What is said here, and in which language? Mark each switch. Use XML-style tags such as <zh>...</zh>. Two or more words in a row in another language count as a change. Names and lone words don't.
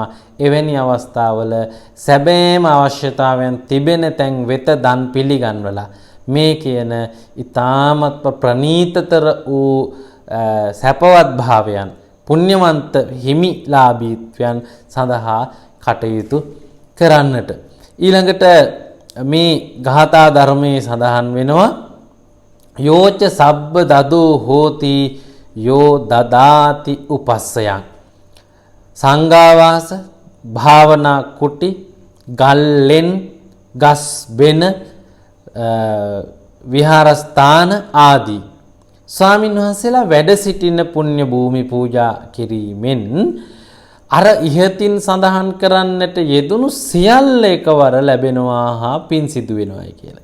<si>එවැනි අවස්ථාවල සැබෑම අවශ්‍යතාවයන් තිබෙන තැන් වෙත දන් පිළිගන්වලා මේ කියන ඊ타මත් ප්‍රණීතතර වූ සැපවත් භාවයන් පුණ්‍යවන්ත හිමිලාභීත්වයන් සඳහා කටයුතු කරන්නට. ඊළඟට මේ ගාථා ධර්මයේ සඳහන් වෙනවා</si> <pi>යෝච සබ්බ දදෝ හෝති යෝ දදාති උපස්සයන්.</pi> <si>සංඝාවාස, භාවනා කුටි, ගල්ලෙන්, ගස් බෙන, විහාරස්ථාන ආදී ස්වාමින් වහන්සේලා වැඩ සිටින පුණ්‍ය භූමි පූජා කිරීමෙන් අර ඉහතින් සඳහන් කරන්නට යෙදුණු සියල්ල එකවර ලැබෙනවා හා පින් සිදු වෙනවායි කියලා.</si>